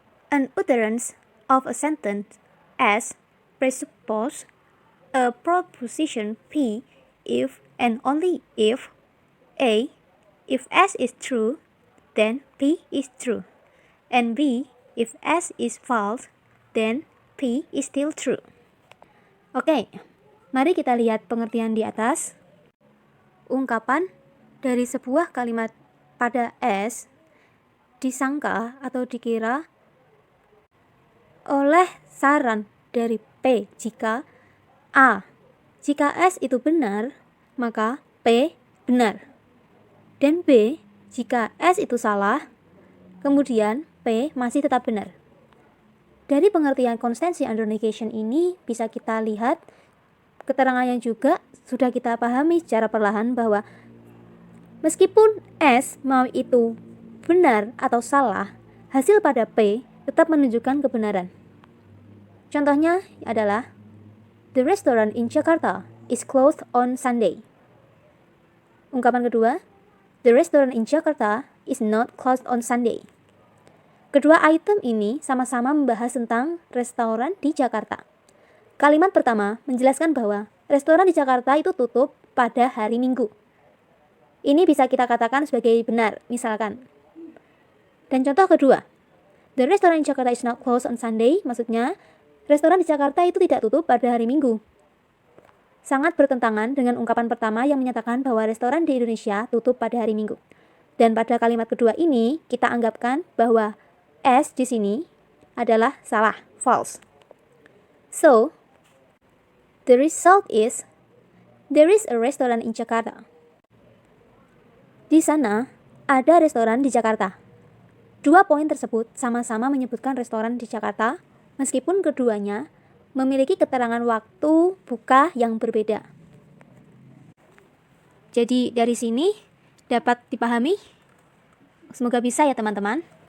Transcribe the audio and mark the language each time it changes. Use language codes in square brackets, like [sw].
[en] An utterance of a sentence S presupposes a proposition P if and only if A, if S is true, then P is true, and B, if S is false, then P is still true. [id] Oke, mari kita lihat pengertian di atas. Ungkapan dari sebuah kalimat pada S disangka atau dikira oleh saran dari P jika A. Jika S itu benar, maka P benar. Dan B, jika S itu salah, kemudian P masih tetap benar. Dari pengertian constancy under negation ini bisa kita lihat keterangan yang juga sudah kita pahami secara perlahan bahwa meskipun S mau itu benar atau salah, hasil pada P tetap menunjukkan kebenaran. Contohnya adalah [en] the restaurant in Jakarta is closed on Sunday. [id] Ungkapan kedua, [en] the restaurant in Jakarta is not closed on Sunday. [id] Kedua item ini sama-sama membahas tentang restoran di Jakarta. Kalimat pertama menjelaskan bahwa restoran di Jakarta itu tutup pada hari Minggu. Ini bisa kita katakan sebagai benar, misalkan. Dan contoh kedua, [en] the restaurant in Jakarta is not closed on Sunday, [id] maksudnya restoran di Jakarta itu tidak tutup pada hari Minggu. Sangat bertentangan dengan ungkapan pertama yang menyatakan bahwa restoran di Indonesia tutup pada hari Minggu. Dan pada kalimat kedua ini, kita anggapkan bahwa S di sini adalah salah, false. [en] So, the result is, there is a restaurant in Jakarta. [id] Di sana, ada restoran di Jakarta. Dua poin tersebut sama-sama menyebutkan restoran di Jakarta, meskipun keduanya memiliki keterangan waktu buka yang berbeda. Jadi dari sini dapat dipahami? Semoga bisa ya teman-teman.